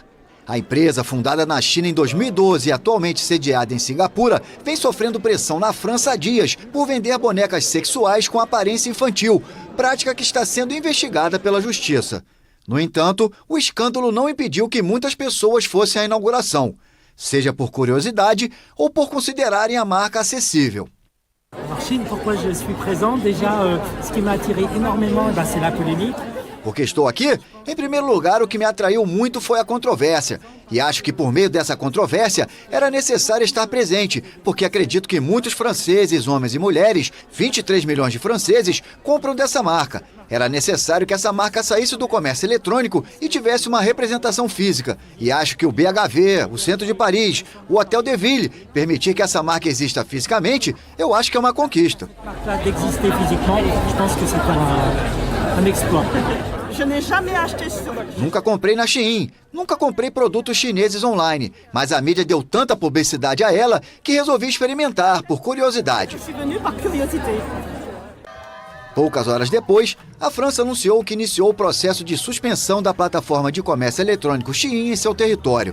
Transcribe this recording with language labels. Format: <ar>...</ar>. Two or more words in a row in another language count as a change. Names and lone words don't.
<pt>A empresa, fundada na China em 2012 e atualmente sediada em Singapura, vem sofrendo pressão na França há dias por vender bonecas sexuais com aparência infantil, prática que está sendo investigada pela justiça. No entanto, o escândalo não impediu que muitas pessoas fossem à inauguração, seja por curiosidade ou por considerarem a marca acessível.</pt> <fr>En Chine, pourquoi je suis présent? Déjà, ce qui m'a attiré énormément, c'est la polémique.</fr> <pt>Porque estou aqui? Em primeiro lugar, o que me atraiu muito foi a controvérsia. E acho que por meio dessa controvérsia era necessário estar presente, porque acredito que muitos franceses, homens e mulheres, 23 milhões de franceses, compram dessa marca. Era necessário que essa marca saísse do comércio eletrônico e tivesse uma representação física. E acho que o BHV, o centro de Paris, o Hotel de Ville, permitir que essa marca exista fisicamente, eu acho que é uma conquista.</pt> <fr>D'exister physiquement, je pense que c'est un exploit.</fr> <pt>Nunca comprei na Shein, nunca comprei produtos chineses online, mas a mídia deu tanta publicidade a ela que resolvi experimentar, por curiosidade. Poucas horas depois, a França anunciou que iniciou o processo de suspensão da plataforma de comércio eletrônico Shein em seu território.</pt>